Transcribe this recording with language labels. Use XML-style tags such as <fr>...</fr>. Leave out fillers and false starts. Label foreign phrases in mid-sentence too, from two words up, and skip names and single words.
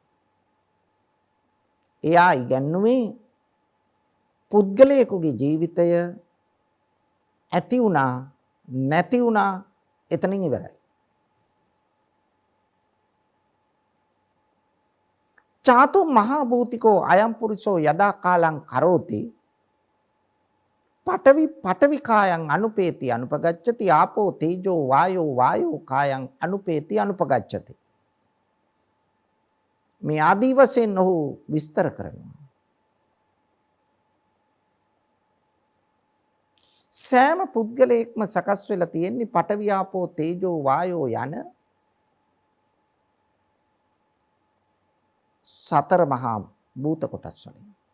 <si>එයා ඉගැන්වුවේ පුද්ගලයෙකුගේ ජීවිතය ඇති වුණා නැති වුණා එතනින් ඉවරයි.</si> <pi>චාතු මහා භූතිකෝ අයම් පුරුෂෝ යදා කාලං කරෝති පඨවි කායං අනුපේති අනුපගච්ඡති ආපෝ තේජෝ වායෝ කායං අනුපේති අනුපගච්ඡති.</pi> <si>මේ ආදී වශයෙන් ඔහු විස්තර කරනවා. සෑම පුද්ගලයෙක්ම සකස් වෙලා තියෙන්නේ</si> <pi>පඨවි ආපෝ තේජෝ වායෝ</pi> <si>යන සතර මහා භූත කොටස් වලින්.</si>